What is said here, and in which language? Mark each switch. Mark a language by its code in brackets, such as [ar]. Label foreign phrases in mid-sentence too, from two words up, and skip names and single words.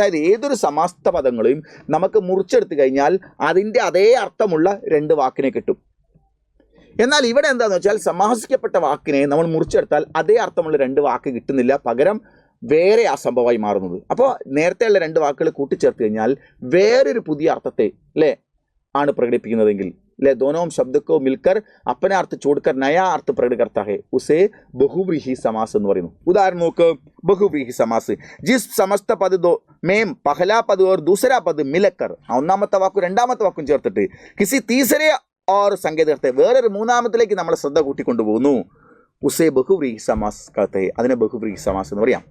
[ml] അതായത് ഏതൊരു സമാസ്ത പദങ്ങളെയും നമുക്ക് മുറിച്ചെടുത്തു കഴിഞ്ഞാൽ അതിൻ്റെ അതേ അർത്ഥമുള്ള 2 വാക്കിനെ കിട്ടും. എന്നാൽ ഇവിടെ എന്താണെന്ന് വെച്ചാൽ സമാസിക്കപ്പെട്ട വാക്കിനെ നമ്മൾ മുറിച്ചെടുത്താൽ അതേ അർത്ഥമുള്ള 2 വാക്ക് കിട്ടുന്നില്ല, പകരം വേറെ ആ സംഭവമായി മാറുന്നത്. അപ്പോൾ നേരത്തെയുള്ള 2 വാക്കുകൾ കൂട്ടിച്ചേർത്ത് കഴിഞ്ഞാൽ വേറൊരു പുതിയ അർത്ഥത്തെ അല്ലേ ആണ് പ്രകടിപ്പിക്കുന്നതെങ്കിൽ [hi] ले दोनों शब्द को मिलकर अपने अर्थ छोड़कर नया अर्थ प्रकट करता है, उसे बहुव्रीहि समास [ml] എന്ന് പറയുന്നു. ഉദാഹരണം നോക്ക്, [hi] बहुव्रीहि समास जिस समस्त पद में पहला पद और दूसरा पद मिलकर, [ml] ഒന്നാമത്തെ വാക്കും രണ്ടാമത്തെ വാക്കും ചേർത്തിട്ട് [hi] किसी तीसरे और [ml] സങ്കേതത്തെ വേറൊരു മൂന്നാമത്തിലേക്ക് നമ്മളെ ശ്രദ്ധ കൂട്ടിക്കൊണ്ടുപോകുന്നു, [hi] उसे बहुव्रीहि समास कहते, [ml] അതിനെ ബഹുവ്രീഹി സമാസ് എന്ന് പറയാം.